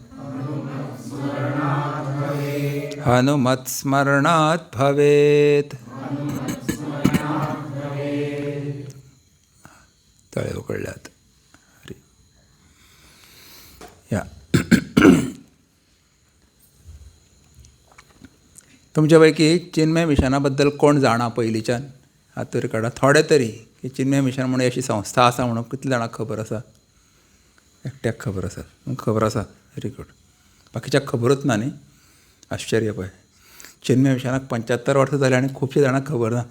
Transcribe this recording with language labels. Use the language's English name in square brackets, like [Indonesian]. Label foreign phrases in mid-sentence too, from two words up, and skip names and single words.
[Sanskrit] हनुमत्स्मरणात् भवेत्. [Konkani] तळे उकळल्यात. या तुमच्यापैकी चिन्मय मिशनाबद्दल कोण जाणा पयलींच्यान? हात तरी काडा. थोडे तरी की चिन्मय मिशन म्हणून अशी संस्था आसा म्हणून कितले जाणांक खबर आसा? एकट्याक खबर आसा. खबर आसा, [English] very good. [Konkani] बाकीच्याक खबरूच ना न्ही. आश्चर्य पळय. चिन्मय मिशनाक 75 वर्सां जालीं आनी खुबशे जाणांक खबर ना.